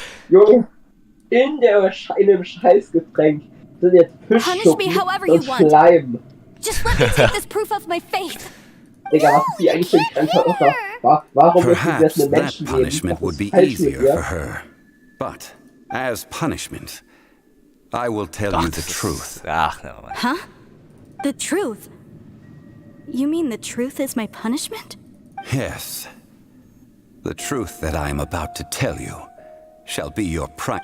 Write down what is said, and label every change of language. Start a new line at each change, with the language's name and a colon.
German: Junge, in dem Scheißgetränk sind jetzt Fischschuppen und Schleim.
English: Just let me take this proof of my faith.
German: Digga, was ist die eigentlich für ein Kranker? Warum müssen wir jetzt eine Menschen
English: that punishment would be easier for her. But, as punishment, I will tell you the truth. Ach, never mind. Huh? The truth? You mean the truth is my punishment? Yes. The truth that I am about to tell you shall be your price.